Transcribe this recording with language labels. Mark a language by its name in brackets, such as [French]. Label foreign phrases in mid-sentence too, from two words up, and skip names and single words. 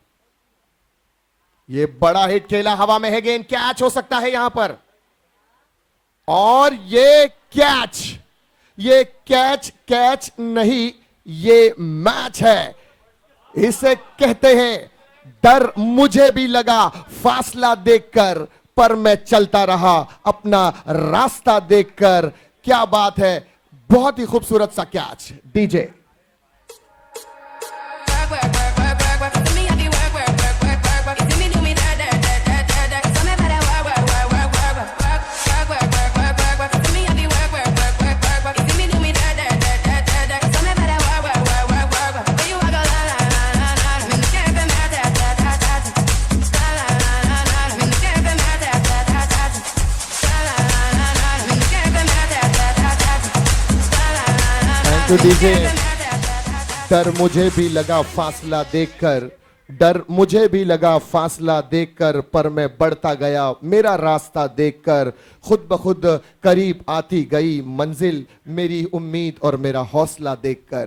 [Hindi] ये बड़ा हिट खेला, हवा में है गेंद, कैच हो सकता है यहां पर, और ये कैच नहीं, ये मैच है। इसे कहते हैं डर मुझे भी लगा फासला देखकर, पर मैं चलता रहा अपना रास्ता देखकर। क्या बात है, बहुत ही खूबसूरत सा कैच। डीजे [English] Work, work, work, work, work, work. See me, I be work, work, work, work, work, work. You see me do me da da da da da da. So me better work, work, work, work, work, work, work, work, work, work, work, work. See me, I be work, work, work, work, work, work. You see me do me da da da da da da. So me better work, work, work, work, work, work. Where you a go la la la la la. Me no care if I'm mad da da da da da. La la la la la. Me no care if I'm mad da da da da da. La la la la la. Me no care if I'm mad da da da da da. La la la la la. thank you DJ. [Hindi] डर मुझे भी लगा फासला देखकर, डर मुझे भी लगा फासला देखकर, पर मैं बढ़ता गया मेरा रास्ता देखकर। खुद ब खुद करीब आती गई मंजिल, मेरी उम्मीद और मेरा हौसला देखकर।